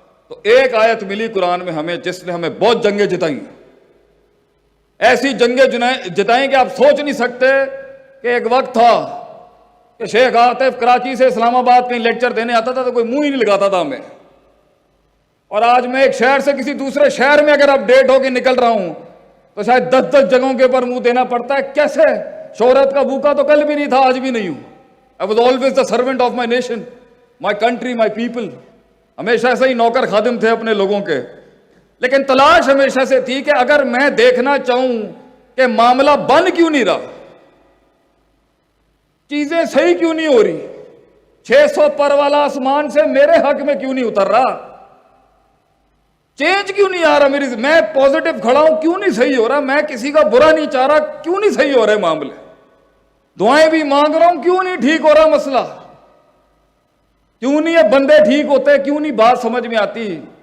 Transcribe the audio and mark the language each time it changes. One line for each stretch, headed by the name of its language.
Urdu: تو ایک آیت ملی قرآن میں ہمیں جس نے ہمیں بہت جنگیں جتائیں, ایسی جنگیں جتائیں کہ آپ سوچ نہیں سکتے کہ ایک وقت تھا کہ شیخ عاطف کراچی سے اسلام آباد کہیں لیکچر دینے آتا تھا تو کوئی منہ ہی نہیں لگاتا تھا ہمیں, اور آج میں ایک شہر سے کسی دوسرے شہر میں اگر اپ ڈیٹ ہو کے نکل رہا ہوں تو شاید 10 جگہوں کے اوپر منہ دینا پڑتا ہے. کیسے؟ شہرت کا بھوکا تو کل بھی نہیں تھا, آج بھی نہیں ہوں.
English: I was always the servant of my nation, my country, my people.
Urdu: ہمیشہ سے ہی نوکر خادم تھے اپنے لوگوں کے. لیکن تلاش ہمیشہ سے تھی کہ اگر میں دیکھنا چاہوں کہ معاملہ بن کیوں نہیں رہا, چیزیں صحیح کیوں نہیں ہو رہی, 600 پر والا آسمان سے میرے حق میں کیوں نہیں اتر رہا, چینج کیوں نہیں آ رہا, میں پوزیٹو کھڑا ہوں کیوں نہیں صحیح ہو رہا, میں کسی کا برا نہیں چاہ رہا کیوں نہیں صحیح ہو رہے معاملے, دعائیں بھی مانگ رہا ہوں کیوں نہیں ٹھیک ہو رہا مسئلہ, کیوں نہیں یہ بندے ٹھیک ہوتے, کیوں نہیں بات سمجھ میں آتی.